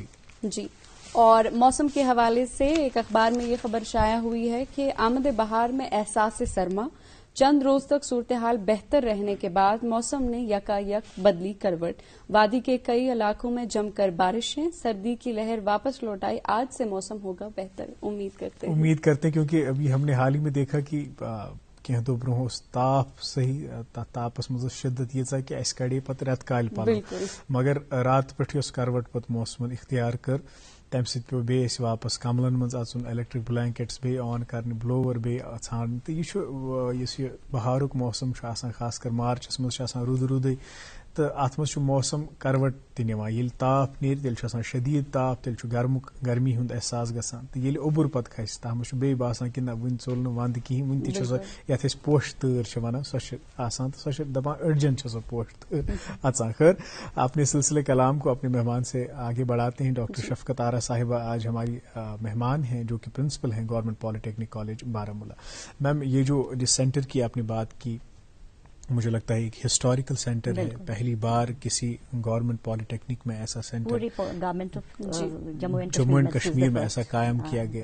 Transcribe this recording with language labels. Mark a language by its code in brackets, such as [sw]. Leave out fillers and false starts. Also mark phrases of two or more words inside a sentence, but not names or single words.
[ur] جی، اور موسم کے حوالے سے ایک اخبار میں یہ خبر شائع ہوئی ہے کہ آمد بہار میں احساس سرما، چند روز تک صورتحال بہتر رہنے کے بعد موسم نے یکایک بدلی کروٹ. وادی کے کئی علاقوں میں جم کر بارشیں، سردی کی لہر واپس لوٹ آئی. آج سے موسم ہوگا بہتر، امید کرتے ہیں کیونکہ ابھی ہم نے حال ہی میں دیکھا کہ [ks] کینٛہہ دۄہ برونٛہہ اوس تاپھ صحیح، تتھ تاپس منٛز ٲس شدت ییٖژاہ کہ اَسہِ کڑے پتہٕ رٮ۪تہٕ کالہِ پلو، مگر رات پٮ۪ٹھ یۄس کروٹ پتہٕ موسمن اختیار کٔر تمہِ سۭتۍ پیوٚو بیٚیہِ اَسہِ واپس کملن منٛز اژُن، [en] electric blankets [ks] بیٚیہِ آن کرنہِ، بلوور بیٚیہِ ژھانڈٕنۍ. تہٕ یہِ چھُ یُس یہِ بہارُک موسم چھُ آسان، خاص کر مارچس منٛز چھُ آسان روٗدٕ روٗدٕے، تو ات مز موسم کروٹ تہ نوان ییٚلہِ تاپھ نیرِ تیٚلہِ چھُ آسان شدیٖد تاپھ تیٚلہِ چھُ گرمی ہُنٛد احساس گژھان تہٕ ییٚلہِ اوٚبُر پتہٕ کھسہِ تتھ منٛز چھُ بیٚیہِ باسان کہِ نہ وُنہِ ژوٚل نہٕ ونٛدٕ کِہیٖنۍ وُنہِ تہِ چھُ سۄ یتھ أسۍ پوشہِ تۭر چھِ ونان سۄ چھِ آسان تہٕ سۄ چھِ دپان أڑجن چھِ سۄ پوشہِ تۭر اژان. [ur] خیر اپنے سلسلے کلام کو اپنے مہمان سے آگے بڑھاتے ہیں. ڈاکٹر شفقت آرا صاحبہ آج ہماری مہمان ہیں جو کہ پرنسپل ہیں گورنمنٹ پالیٹیکنک کالج بارہمولہ. میم یہ جو جس سینٹر کی آپ نے بات کی مجھے لگتا ہے ایک [en] historical centre [ur] ہے, پہلی بار کسی [en] government polytechnic [ur] میں ایسا سینٹر جموں اینڈ کشمیر میں ایسا قائم کیا گیا.